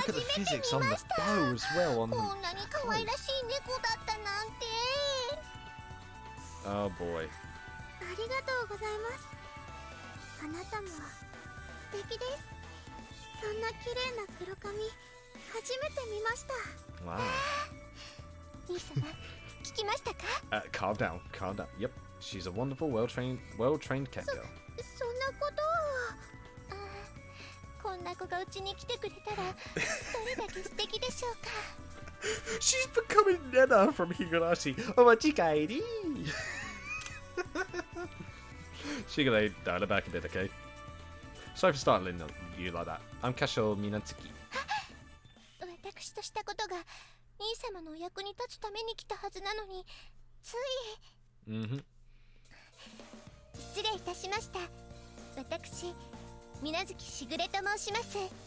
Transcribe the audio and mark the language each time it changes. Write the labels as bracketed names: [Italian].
[English] Look at the physics on the bow as well. On [Japanese] こんなに可愛らしい猫だったなんて。 [English] Oh boy. [Japanese] ありがとうございます。あなたも素敵です。そんな綺麗な黒髪、初めて見ました。 [English] Wow. [Japanese] 兄様、聞きましたか？ [English] Calm down, calm down. Yep, she's a wonderful, well-trained cat girl. [Japanese] そんなことを。こんな子がうちに来てくれたらどれだけ素敵でしょうか。 [English] She's becoming Nena from Higurashi. Omachikaeri. Shigure, dial it back a bit, okay? Sorry for startling you like that. I'm Kasho Minatsuki. [Japanese] 私としたことが兄様のお役に立つために来たはずなのに、つい。失礼いたしました。私、水月しぐれと申します。